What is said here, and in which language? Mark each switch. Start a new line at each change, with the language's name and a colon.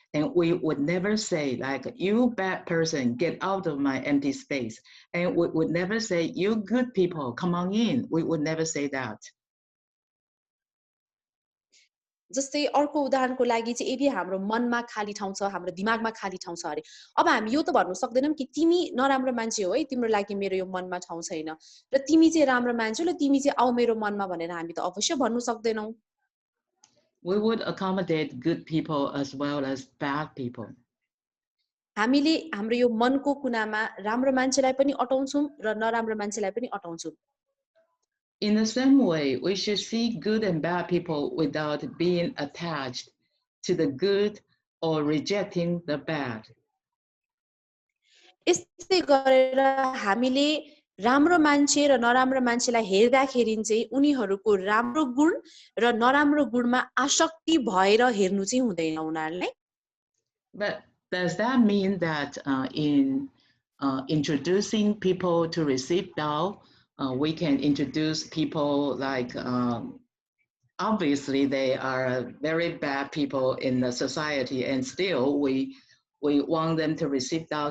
English: And we would never say, like, you bad person, get out of my empty space. And we would never say, you good people, come on in. We would never say that.
Nepali: जस्तै अर्को उदाहरणको लागि चाहिँ यदि हाम्रो मनमा खाली ठाउँ छ हाम्रो दिमागमा खाली ठाउँ छ अरे अब हामी यो त भन्नु सक्दैनौं कि तिमी नराम्रो मान्छे हो है तिम्रो लागि मेरो यो मनमा ठाउँ छैन र तिमी चाहिँ राम्रो मान्छे हो ल तिमी चाहिँ आऊ मेरो मनमा भनेर हामी त अवश्य भन्नु सक्दैनौं.
English: We would accommodate good people as well as bad people.
Nepali: हामीले हाम्रो यो मनको कुनामा राम्रो मान्छेलाई पनि अटाउँछौं र नराम्रो मान्छेलाई पनि अटाउँछौं.
English: In the same way, we should see good and bad people without being attached to the good or rejecting the bad.
Nepali: यस्तै गरेर हामीले राम्रो मान्छे र नराम्रो मान्छेलाई हेर्दाखेरि चाहिँ उनीहरूको राम्रो गुण र नराम्रो गुणमा आसक्ति भएर हेर्नु चाहिँ हुँदैन उनीहरुलाई.
English: But does that mean that in introducing people to receive Tao, we can introduce people like obviously they are very bad people in the society and still we want them to receive Tao?